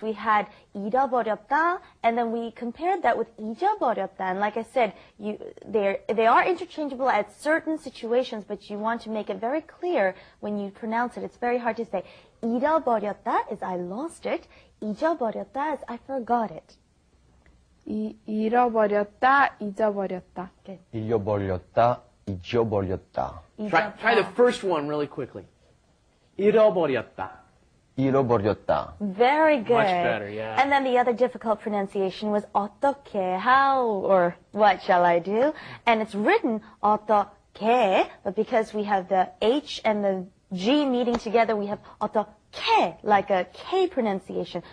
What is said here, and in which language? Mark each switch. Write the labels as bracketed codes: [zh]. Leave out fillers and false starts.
[en] We had 잃어버렸다, and then we compared that with 잊어버렸다. And like I said, they are interchangeable at certain situations, but you want to make it very clear when you pronounce it. It's very hard to say. 잃어버렸다 is I lost it. 잊어버렸다 is I forgot it. [ko] 잃어버렸다, 잊어버렸다. [en] Good. [ko] 잃어버렸다, 잊어버렸다. [en] Try the first one really quickly. [ko] 잃어버렸다. 잃어버렸다. [en] Very good. Much better, yeah. And then the other difficult pronunciation was 어떻게, how, or what shall I do? And it's written 어떻게, but because we have the H and the G meeting together, we have 어떻게, like a K pronunciation.